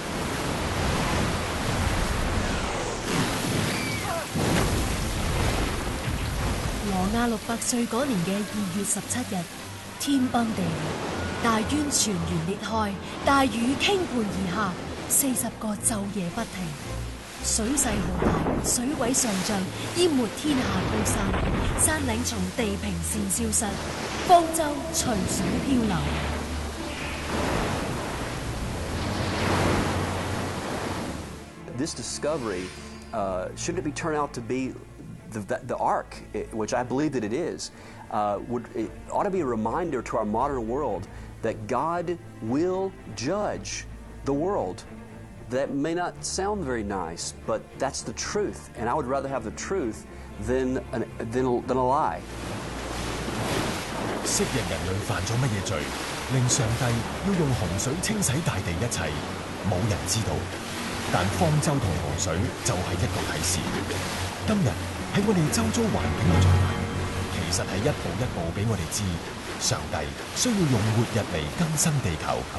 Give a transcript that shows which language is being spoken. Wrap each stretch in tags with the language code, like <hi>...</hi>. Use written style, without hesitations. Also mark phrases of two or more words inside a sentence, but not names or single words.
<yue>挪亞600歲嗰年嘅2月17日，天崩地裂，大淵泉源裂開，大雨傾盆而下，40個晝夜不停。水勢浩大，水位上漲，淹沒天下高山，山嶺從地平線消失，方舟隨水漂流。</yue> <en>This discovery, should it be turned out to be the Ark, which I believe that it is, it ought to be a reminder to our modern world that God will judge the world. That may not sound very nice, but that's the truth, and I would rather have the truth than a lie.</en> <yue>昔日人類犯咗乜嘢罪，令上帝要用洪水清洗大地一切，冇人知道。但方舟同河水就係一個啟示。今日喺我哋周遭環境嘅災難，其實係一步一步俾我哋知，上帝需要用末日嚟更新地球。</yue>